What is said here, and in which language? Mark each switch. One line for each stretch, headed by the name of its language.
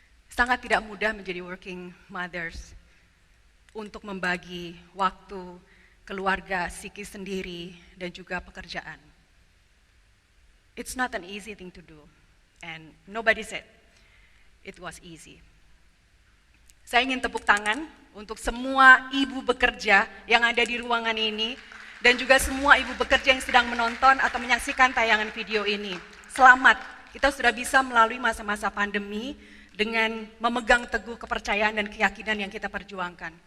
Indonesian: Sangat tidak mudah menjadi working mothers untuk membagi waktu, keluarga, psikis sendiri, dan juga pekerjaan.
English: It's not an easy thing to do, and nobody said it was easy.
Indonesian: Saya ingin tepuk tangan untuk semua ibu bekerja yang ada di ruangan ini, dan juga semua ibu bekerja yang sedang menonton atau menyaksikan tayangan video ini. Selamat, kita sudah bisa melalui masa-masa pandemi dengan memegang teguh kepercayaan dan keyakinan yang kita perjuangkan.